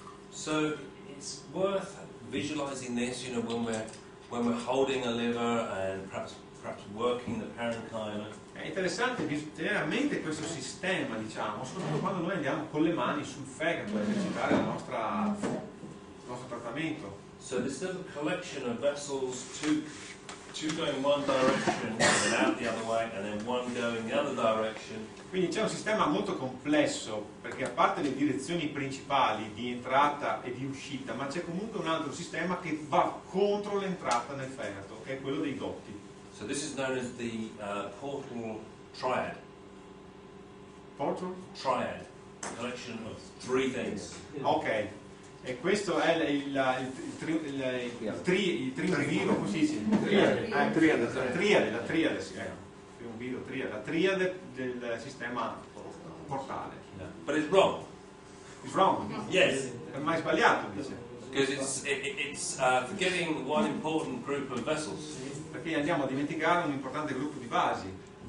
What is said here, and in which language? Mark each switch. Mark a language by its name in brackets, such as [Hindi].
[English] So it's worth visualizing this, you know, when we're holding a liver and perhaps working the parenchyma. [Italian] È interessante tenere a mente questo sistema, diciamo, soprattutto quando noi andiamo con le mani sul fegato a esercitare il nostro trattamento. [English] So this little collection of vessels, two going one direction and then out the other way, and then one going the other direction. [Italian] Quindi c'è un sistema molto complesso, perché a parte le direzioni principali di entrata e di uscita, ma c'è comunque un altro sistema che va contro l'entrata nel fegato, che è quello dei dotti. [English] So this is known as the portal triad. Portal? Triad. Collection of three things. [Italian] Ok, e questo è il triunviro, come si dice? La triade, sì, triunviro, triade, la triade del sistema portale. [English] Yeah. But it's wrong. It's wrong. Yes. [Italian] Ma è sbagliato, dice. [English] Because it's forgetting one important group of vessels. [Italian] Perché andiamo a dimenticare un importante gruppo di vasi.